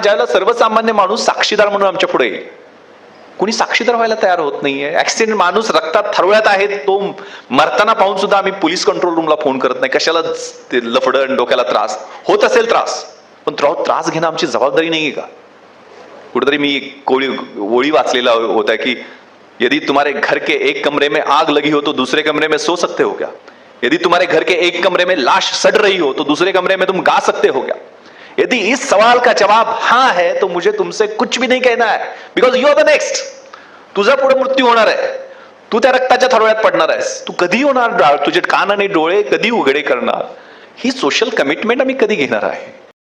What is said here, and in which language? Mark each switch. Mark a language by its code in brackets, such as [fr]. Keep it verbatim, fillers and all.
[mr] ज्याला सर्वसामान्य माणूस साक्षीदार म्हणून आमच्या पुढे येईल. कुणी साक्षीदार व्हायला तयार होत नाहीये. ऍक्सिडेंट, माणूस रक्तात थरवळ्यात आहे, तो मरताना पाहून सुद्धा आम्ही पोलीस कंट्रोल रूमला फोन करत नाही. कशाला ते लफडण, डोक्याला त्रास होत असेल त्रास, पण तो त्रास घेणं आमची जबाबदारी नाहीये का? कुठेतरी मी कोळी ओळी वाचलेला होता की [hi] यदि तुम्हारे घर के एक कमरे में आग लगी हो तो दूसरे कमरे में सो सकते हो क्या? यदि तुम्हारे घर के एक कमरे में लाश सड़ रही हो तो दूसरे कमरे में तुम गा सकते हो क्या? यदि इस सवाल का जवाब हां है तो मुझे तुमसे कुछ भी नहीं कहना है, [en] Because you are the next. [mr] तुझा पुढे मृत्यू होणार आहे, तू त्या रक्ताच्या थरवळ्यात पडणार आहेस. तू कधी होणार, तुझे कान आणि डोळे कधी उघडे करणार? ही सोशल कमिटमेंट आम्ही कधी घेणार आहे?